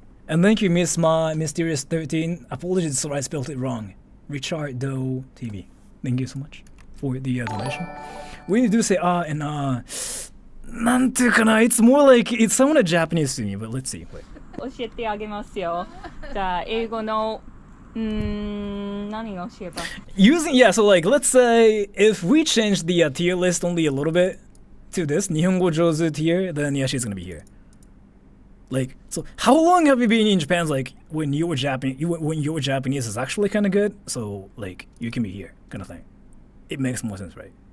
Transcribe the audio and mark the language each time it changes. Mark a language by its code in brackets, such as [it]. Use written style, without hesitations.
[en] And thank you, Miss Ma Mysterious 13. Apologies, so I spelled it wrong. Richard Doe TV. Thank you so much for the donation. We do say and [ja] なんていうかな, [en] it's more like it sounded Japanese to me, but let's see. Wait. [ja] 教えてあげますよ。じゃあ英語の何を教えば [en] Using, yeah, so like let's say if we change the tier list only a little bit to this 日本語上手 tier, then yeah, she's gonna be here. Like, so how long have you been in Japan? Like when your Japanese is actually kind of good, so like you can be here, kind of thing. It makes more sense, right?